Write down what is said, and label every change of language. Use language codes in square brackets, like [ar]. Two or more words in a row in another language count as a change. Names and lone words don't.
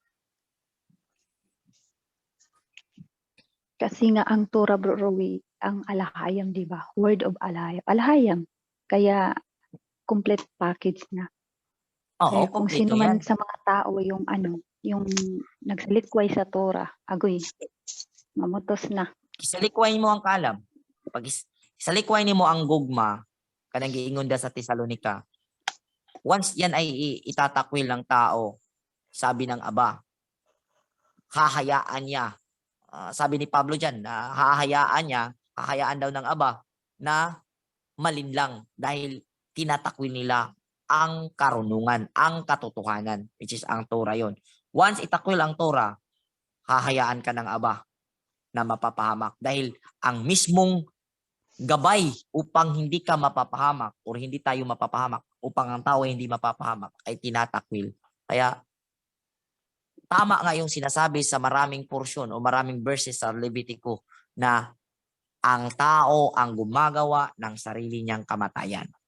[tl] Kasi nga ang Torah, Bro Rowie, ang alahayam, di ba? [en] Word of alahayam. Alahayam. [tl] Kaya [en] complete package [tl] na. Oo, Kaya kung kompleto sino man yan. sa mga tao yung nagsalikway sa Torah, [ceb] agoy, mamutos na. Isalikway mo ang kalam. Pag isalikway mo ang gugma, kanang giingon da sa Tesalonika, [tl] once yan ay itatakwil ng tao, sabi ng Aba, hahayaan niya. Sabi ni Pablo dyan, hahayaan daw ng Aba na malinlang dahil tinatakwil nila ang karunungan, ang katotohanan, [en] which is [tl] ang Torah yon. Once itakwil ang Torah, hahayaan ka ng Aba na mapapahamak dahil ang mismong gabay upang hindi ka mapapahamak or hindi tayo mapapahamak, upang ang tao ay hindi mapapahamak, ay tinatakwil. Kaya tama nga yung sinasabi sa maraming porsyon o maraming verses sa Levitico na ang tao ang gumagawa ng sarili niyang kamatayan.